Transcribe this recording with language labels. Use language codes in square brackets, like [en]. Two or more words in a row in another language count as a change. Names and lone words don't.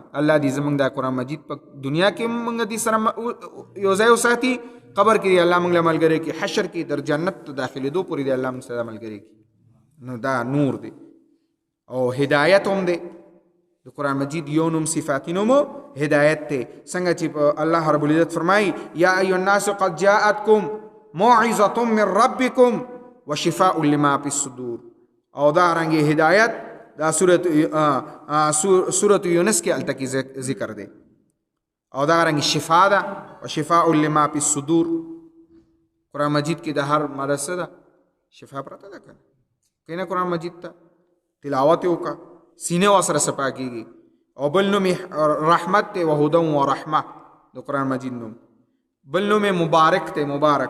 [ps] الله دې زمنګ دا قرآن مجید په دنیا کې موږ دې سره یو ځای وساتي، قبر کې الله موږ له ملګری کې، حشر کې در جنت داخلېدو پورې دې الله موږ سره ملګری کې. نو دا نور دی. او هدایت هم دی. د قرآن مجید یو نوم صفاتی نوم هدایت دی. څنګه چې الله رب العزت فرمایي [ar] یا ایها الناس قد جاءتکم موعظة من ربکم وشفاء لما فی الصدور. [ps] او دا رنګ هدایت دا سورة یونس کې الته کې ذکر دی. او دا رنګ شفا ده [ar] وشفاء لما فی الصدور. [ps] قرآن مجید کې د هر مرض ده شفا پرته ده کنه. کینه قرآن مجید ته تلاوت وکا سینه وسره صفا کیږي. او بل نوم رحمت ته [ar] وهدى ورحمه [ps] د قرآن مجید نوم. بل نوم مبارک ته مبارک.